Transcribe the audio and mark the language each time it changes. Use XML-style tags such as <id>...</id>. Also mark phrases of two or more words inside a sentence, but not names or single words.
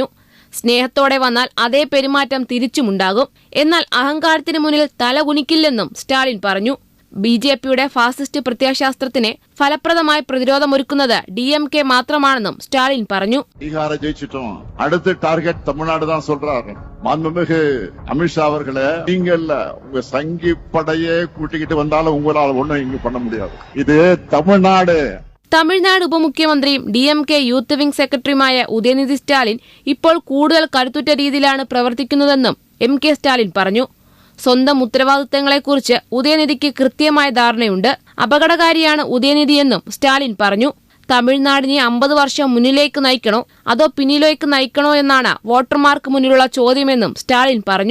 <ml>സ്നേഹത്തോടെ വന്നാൽ അതേ പെരുമാറ്റം തിരിച്ചുമുണ്ടാകും. എന്നാൽ അഹങ്കാരത്തിന് മുന്നിൽ തല കുനിക്കില്ലെന്നും സ്റ്റാലിൻ പറഞ്ഞു. BJPയുടെ ഫാസിസ്റ്റ് പ്രത്യയശാസ്ത്രത്തിന് ഫലപ്രദമായി പ്രതിരോധമൊരുക്കുന്നത് DMK മാത്രമാണെന്നും സ്റ്റാലിൻ പറഞ്ഞു. അടുത്ത ടാർഗറ്റ് തമിഴ്നാട്</ml> <ta>தான் சொல்றாரு. மாண்புமிகு அமித்ஷா அவர்களே, நீங்க இல்ல உங்க சங்கி படையே கூட்டிக்கிட்டு வந்தாலும் உங்களால ஒண்ணும் இங்க பண்ண முடியாது. இது தமிழ்நாடு.</ta> <ml>തമിഴ്നാട് ഉപമുഖ്യമന്ത്രിയും DMK യൂത്ത് വിംഗ് സെക്രട്ടറിയുമായ ഉദയനിധി സ്റ്റാലിൻ ഇപ്പോൾ കൂടുതൽ കരുത്തുറ്റ രീതിയിലാണ് പ്രവർത്തിക്കുന്നതെന്നും MK സ്റ്റാലിൻ പറഞ്ഞു. സ്വന്തം ഉത്തരവാദിത്തങ്ങളെക്കുറിച്ച് ഉദയനിധിക്ക് കൃത്യമായ ധാരണയുണ്ട്. അപകടകാരിയാണ് ഉദയനിധിയെന്നും സ്റ്റാലിൻ പറഞ്ഞു. തമിഴ്നാടിനെ 50 വർഷം മുന്നിലേക്ക് നയിക്കണോ അതോ പിന്നിലേക്ക് നയിക്കണോ എന്നാണ് വോട്ടർമാർക്ക് മുന്നിലുള്ള ചോദ്യമെന്നും സ്റ്റാലിൻ പറഞ്ഞു.</ml>